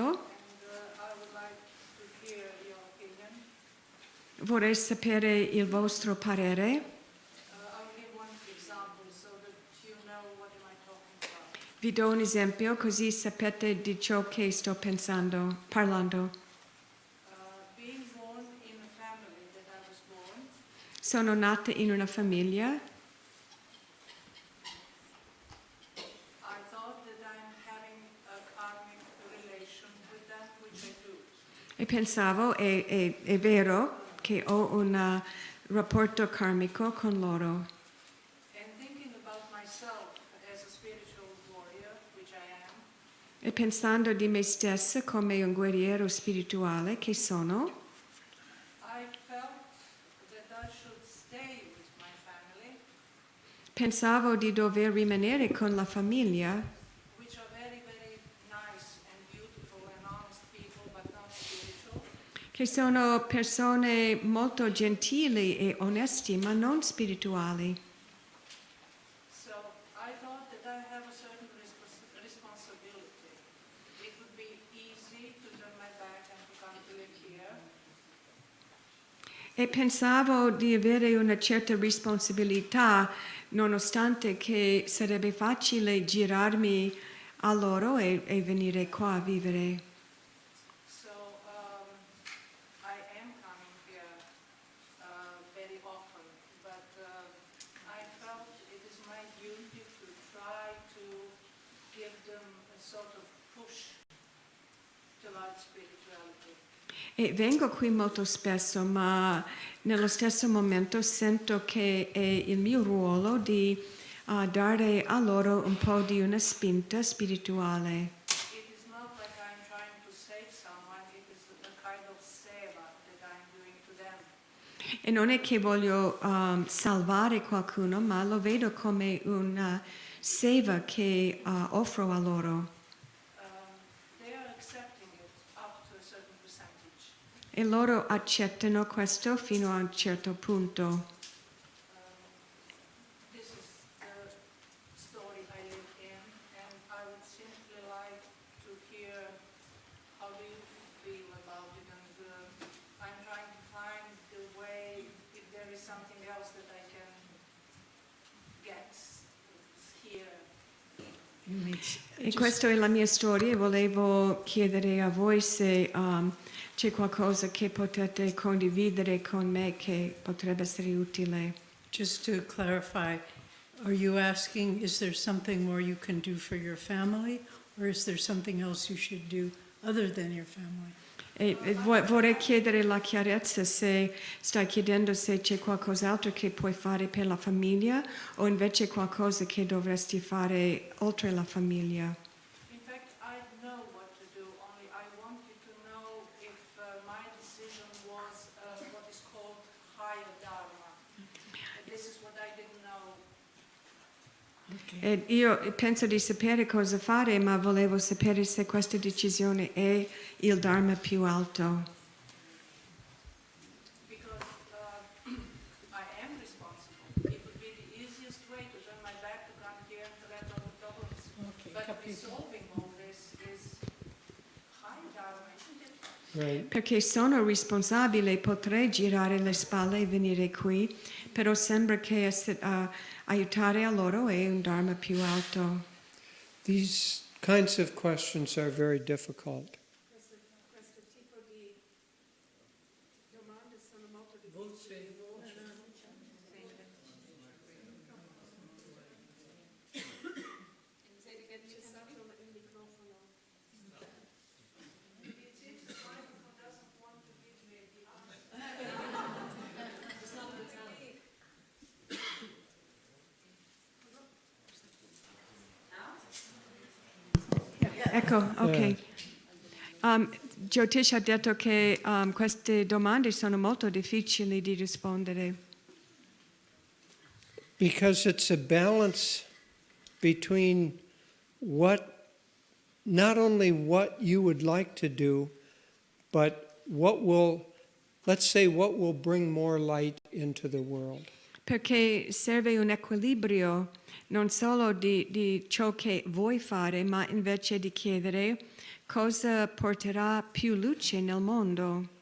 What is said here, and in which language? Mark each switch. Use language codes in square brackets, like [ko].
[en] and I would like to hear your opinion. [it] Vorrei sapere il vostro parere. [en] I'll give one example so that you know what am I talking about. [it] Vi do un esempio così sapete di ciò che sto parlando. [en] Being born in a family that I was born, [it] Sono nata in una famiglia. [en] I thought that I'm having a karmic relation with them, which I do. [it] E pensavo, è vero che ho un rapporto karmico con loro. [en] And thinking about myself as a spiritual warrior, which I am, [it] E pensando di me stessa come un guerriero spirituale che sono, [en] I felt that I should stay with my family, [it] pensavo di dover rimanere con la famiglia, [en] which are very, very nice and beautiful and honest people, but not spiritual. [it] che sono persone molto gentili e onesti, ma non spirituali. [en] So I thought that I have a certain responsibility. It would be easy to turn my back and to come to live here. [it] E pensavo di avere una certa responsabilità, nonostante che sarebbe facile girarmi a loro e venire qua a vivere. [en] So I am coming here very often, but I felt it is my duty to try to give them a sort of push towards spirituality. [it] E vengo qui molto spesso, ma nello stesso momento sento che è il mio ruolo di dare a loro un po' di una spinta spirituale. [en] It is not like I'm trying to save someone, it is a kind of seva that I'm doing to them. [it] E non è che voglio salvare qualcuno, ma lo vedo come una seva che offro a loro. [en] They are accepting it up to a certain percentage. [it] E loro accettano questo fino a un certo punto. [en] This is the story I live in, and I would simply like to hear how do you feel about it, and I'm trying to find the way, if there is something else that I can get here. [it] E questa è la mia storia e volevo chiedere a voi se c'è qualcosa che potete condividere con me che potrebbe essere utile. [en] Just to clarify, are you asking, is there something more you can do for your family, or is there something else you should do other than your family? [it] Vorrei chiedere la chiarezza se stai chiedendo se c'è qualcos'altro che puoi fare per la famiglia o invece qualcosa che dovresti fare oltre la famiglia. [en] In fact, I know what to do, only I wanted to know if my decision was what is called higher dharma. And this is what I didn't know. [it] E io penso di sapere cosa fare, ma volevo sapere se questa decisione è il Dharma più alto. [en] Because I am responsible. It would be the easiest way to turn my back to come here and to let other problems. Okay, But [it] capito. [en] resolving all this is higher dharma, isn't it? Right. [it] Perché sono responsabile, potrei girare le spalle e venire qui, però sembra che aiutare a loro è un Dharma più alto. These kinds of questions are very difficult. Questo tipo di Ecco, ok. Jyotish ha detto che queste domande sono molto difficili di rispondere. [en] Because it's a balance between not only what you would like to do, but what will bring more light into the world. [it] Perché serve un equilibrio non solo di ciò che vuoi fare, ma invece di chiedere cosa porterà più luce nel mondo.